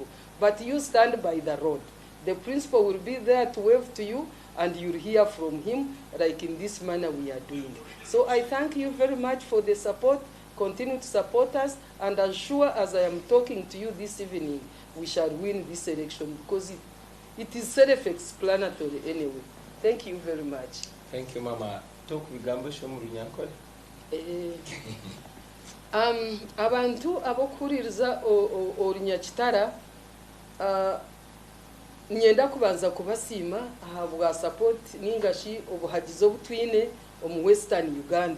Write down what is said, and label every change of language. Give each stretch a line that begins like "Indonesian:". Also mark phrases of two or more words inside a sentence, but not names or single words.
English: But you stand by the road. The principal will be there to wave to you, and you'll hear from him, like in this manner we are doing. So I thank you very much for the support. Continue to support us, and as sure as I am talking to you this evening, we shall win this election, because it is self-explanatory anyway. Thank you very much. Thank you, Mama. Talk with Gambo Shomuriankole.
Nyankole: Abantu abokuririza Orunyakitara, nyenda kubanza kubasima ahabwa support ningashi obuhagizi obutwine omu Western Uganda.